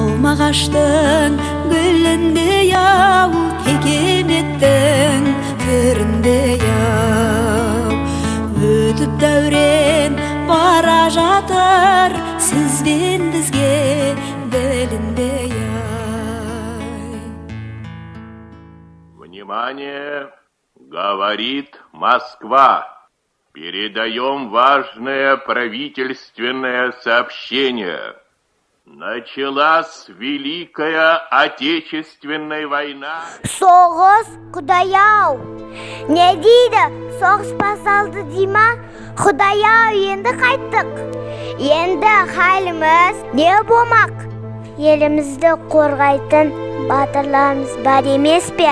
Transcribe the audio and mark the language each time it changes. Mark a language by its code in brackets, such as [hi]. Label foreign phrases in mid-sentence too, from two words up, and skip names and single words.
[kk] ағаштың гүліндей ау, текеметтің түріндей ау. Өтіп дәурен бара жатыр, сіз бен бізге білінбей ай. [ru] Внимание! Говорит Москва. Передаем важное правительственное сообщение. Началась Великая Отечественная война. [kk] Соғыс, Құдай-ау! Не дейді? Соғыс басталды дейма? Құдай-ау, енді қайттық. Енді халіміз не болмақ? Елімізді қорғайтын батырларымыз бар емес пе?